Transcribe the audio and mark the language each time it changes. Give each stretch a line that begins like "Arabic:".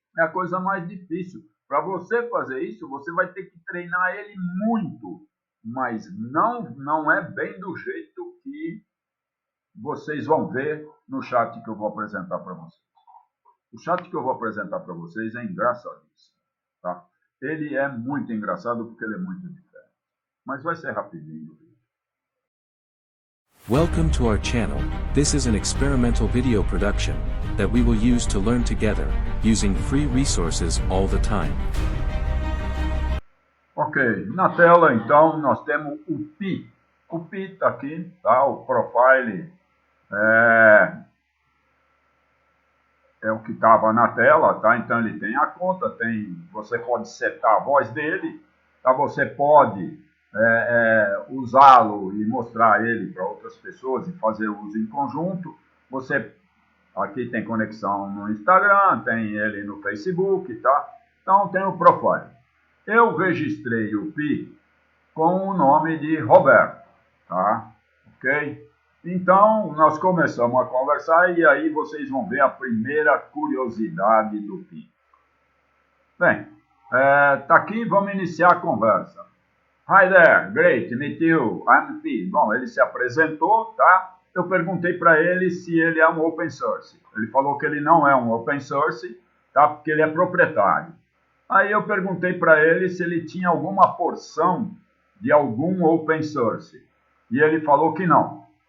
Portuguese: É a coisa mais difícil. Para você fazer isso, você vai ter que treinar ele muito, mas não é bem do jeito que vocês vão ver no chat que eu vou apresentar para vocês. O chat que eu vou apresentar para vocês é engraçadíssimo, tá? Ele é muito engraçado porque ele é muito diferente. Mas vai ser rapidinho o vídeo.
English: Welcome to our channel. This is an experimental video production that we will use to learn together, using free resources all the time.
Portuguese: Ok, na tela então nós temos o Pi. O Pi está aqui, tá? O profile é o que estava na tela, tá? Então ele tem a conta, você pode setar a voz dele, tá? Você pode usá-lo e mostrar ele para outras pessoas e fazer uso em conjunto. Você aqui tem conexão no Instagram, tem ele no Facebook, tá? Então tem o profile. Eu registrei o Pi com o nome de Roberto, tá? Ok? Então, nós começamos a conversar e aí vocês vão ver a primeira curiosidade do Pi. Bem, tá aqui, vamos iniciar a conversa.
English: Hi there, great to meet you, I'm Pi.
Portuguese: Bom, ele se apresentou, tá? Eu perguntei para ele se ele é um open source. Ele falou que ele não é um open source, tá? Porque ele é proprietário. Aí eu perguntei para ele se ele tinha alguma porção de algum open source. E ele falou que não.